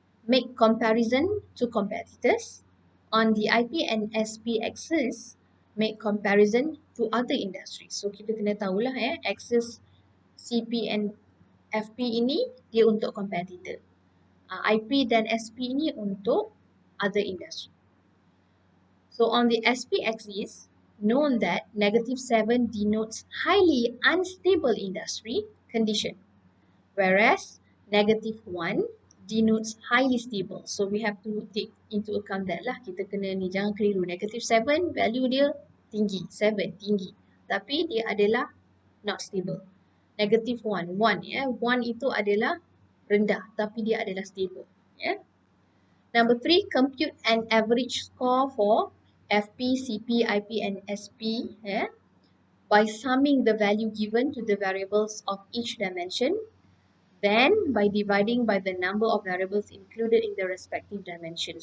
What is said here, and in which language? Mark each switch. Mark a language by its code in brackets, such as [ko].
[en] make comparison to competitors. On the IP and SP axis, make comparison to other industries. [ms] So kita kena tahulah axis CP and FP ini dia untuk competitor. IP dan SP ini untuk [en] other industry. So on the SP axis, known that -7 denotes highly unstable industry condition, whereas -1 denotes highly stable. So we have to take into account that lah. [ms] Kita kena ni, jangan keliru. -7 value dia tinggi, 7 tinggi. Tapi dia adalah [en] not stable. [ms] -1, 1 itu adalah rendah tapi dia adalah stable. [en] Number 3, compute an average score for FP, CP, IP and SP by summing the value given to the variables of each dimension, then by dividing by the number of variables included in the respective dimension.